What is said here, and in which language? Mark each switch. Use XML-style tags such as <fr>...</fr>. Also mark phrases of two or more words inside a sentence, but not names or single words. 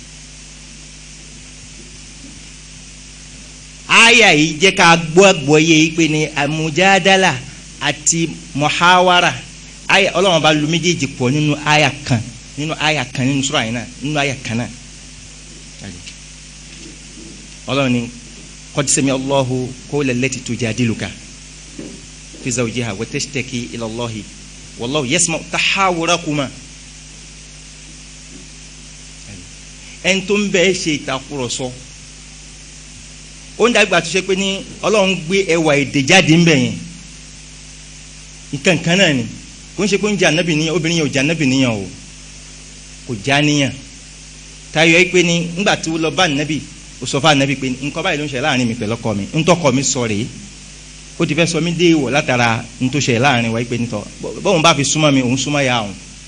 <yo>àyà yìí jẹ́ ká gbọ́ yé pé ní mujadala àti muhawara àyà ọlọ́run bá lu méjèèjì pọ̀ nínú àyà kan nínú sura yìí náà nínú àyà kan náà. ọlọ́run ni</yo> <ar>قد سمع الله قول التي تجادلك في زوجها وتشتكي إلى الله والله يسمع تحاوركما.</ar> <yo>ẹni tó ń bẹ́ẹ̀ ṣe ìtakùrọ̀sọ ó ń dàgbà tó ṣe pé ní ọlọ́run gbé ẹwà èdè jáde ń bẹ̀ yẹn nǹkan kan náà ni kò ń ṣe pé ń jẹ ànábì níyàn obìnrin yẹn ò jẹ ànábì níyàn o kò já níyàn táyọ̀ ẹ́ pé ní ńgbà tí ó lọ bá ànábì ó sọ fún ànábì pé nǹkan báyìí ló ń ṣe láàrin mi pẹ̀lú ọkọ mi ntọ́kọ mi sọ rèé ó ti fẹ́ sọ mí dé ìwọ̀ látara ntòṣe láàrin wa pé nítọ́ bóun bá fi súnmọ́ mi òun súnmọ́ ya òun.</yo>